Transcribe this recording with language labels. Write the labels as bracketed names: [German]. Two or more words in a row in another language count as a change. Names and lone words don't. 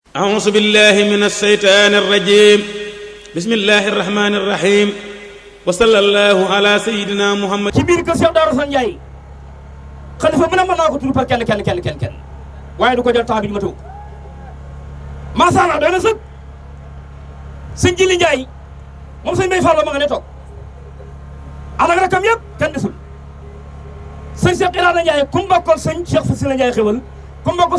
[Arabic] أعوذ بالله من الشيطان الرجيم بسم الله الرحمن الرحيم وصلى الله على سيدنا محمد. [Wolof] ci biir kër Cheikh Darou Assane Ndiaye xalifa bu ne mën naa ko tudd par kenn waaye du ko jël temps bi ñu ma tëw [Arabic] ما شاء الله [Wolof] doy na sëg sëñ Jili Ndiaye moom sëñ Bay Fallo ma nga ne toog ànd ak rakam yëpp kenn desul sëñ Cheikh Irana Ndiaye ku mu bokkal sëñ Cheikh Fassila Ndiaye xewal ku mu bokkal sëñ